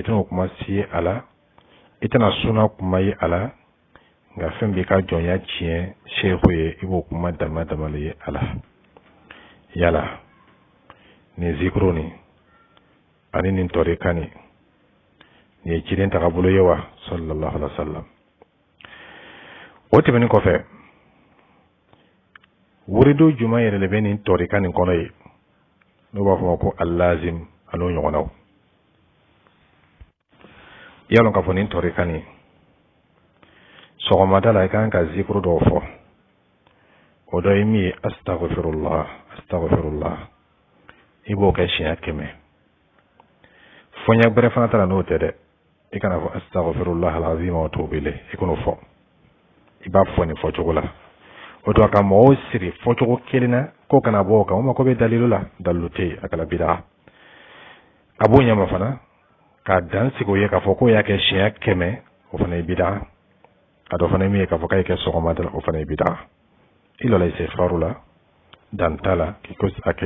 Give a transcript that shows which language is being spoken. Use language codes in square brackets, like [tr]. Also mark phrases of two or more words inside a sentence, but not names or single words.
[bm] tɛna o kuma si ye a la i tɛna sunna kuma ye a la nka fɛn b'i ka jɔnya tiɲɛ sheikhu ye i b'o kuma dama dama le ye a la yala nin zikuru nin ani nin tɔrika nin nin ye ciden tagabolo ye wa [ar] sallallahu alaihi wa sallam [bm] o tɛmɛnen kɔfɛ wurido juma yɛrɛ de bɛ nin tɔrika nin kɔnɔ ye n'o b'a fɔ ma ko alazim an'o ɲɔgɔnnaw yalɔn k'a fɔ nin tɔrika nin sɔgɔmada la i kan ka zikuru dɔw fɔ o dɔ ye min ye [ar] astaghfirullah astaghfirullah [bm] i b'o kɛ siɲɛ 100 fɔɲɛ bɛrɛ fana t'a la n'o tɛ dɛ i kana fɔ [ar] astaghfirullah alazim wa tubu ilayh [bm] i kan'o fɔ i b'a fɔ nin fɔcogo la o to a ka mɔgɔw siri fɔcogo kelen na ko kana bɔ o kan o ma ko bɛ dalilu la dalilu tɛ yen a kɛla bida a b'o ɲɛma fana k'a dan sigi o ye k'a fɔ k'o y'a kɛ siɲɛ 100 o fana ye bida a dɔ fana min ye k'a fɔ k'a ye kɛ sɔgɔmada la o fana ye bida i lɔla istighfaru la dan t'a la a kɛ